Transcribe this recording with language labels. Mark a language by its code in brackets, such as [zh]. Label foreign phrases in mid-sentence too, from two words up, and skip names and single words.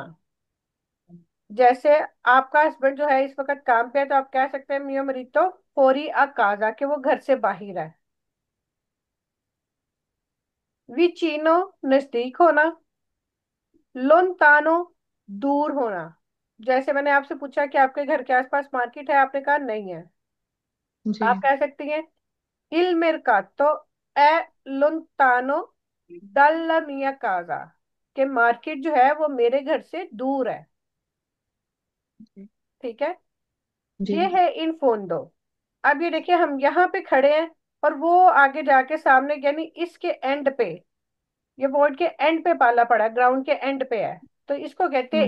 [hi] जैसे आपका हस्बैंड जो है इस वक्त काम पे है, तो आप कह सकते हैं [it] mio marito fuori a casa, [hi] कि वो घर से बाहर है। विचीनो, नजदीक होना। लोनतानो, दूर होना। जैसे मैंने आपसे पूछा कि आपके घर के आसपास मार्केट है, आपने कहा नहीं है। जी आप कह सकती हैं [it] il mercato è lontano dalla mia casa, [hi] कि मार्केट जो है वो मेरे घर से दूर है। ठीक है। जी ये है [it] in fondo. [hi] अब ये देखिए हम यहाँ पे खड़े हैं और वो आगे जाके सामने, यानी इसके एंड पे, ये बोर्ड के एंड पे पाला पड़ा है, ग्राउंड के एंड पे है, तो इसको कहते हैं